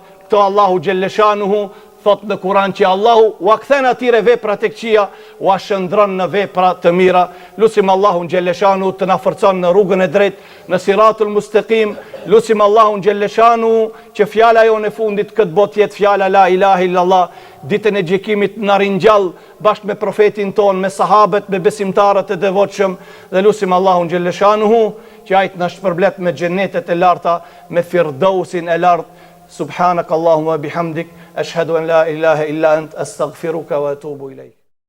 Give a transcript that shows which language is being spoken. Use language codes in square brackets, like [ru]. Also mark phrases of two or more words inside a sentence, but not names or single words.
[sq] Këto [ar] الله جل شأنه [sq] thot në Kur'an që Allahu u kthen atyre veprat e këqija, u shëndron në vepra të mira. Lutim Allahun xhelleshanu të na forcon në rrugën e drejtë, në [ar] صراط المستقيم. [sq] Lutim Allahun xhelleshanu që fjala jonë e fundit këtë botë jetë fjala [ar] لا إله إلا الله, [sq] ditën e gjykimit na ringjall bashkë me profetin ton, me sahabët, me besimtarët e devotshëm, dhe lutim Allahun xhelleshanu që ai të na shpërblet me xhenetet e larta, me firdausin e lartë. [ar] سبحانك اللهم وبحمدك، أشهد أن لا إله إلا أنت، أستغفرك وأتوب إليك.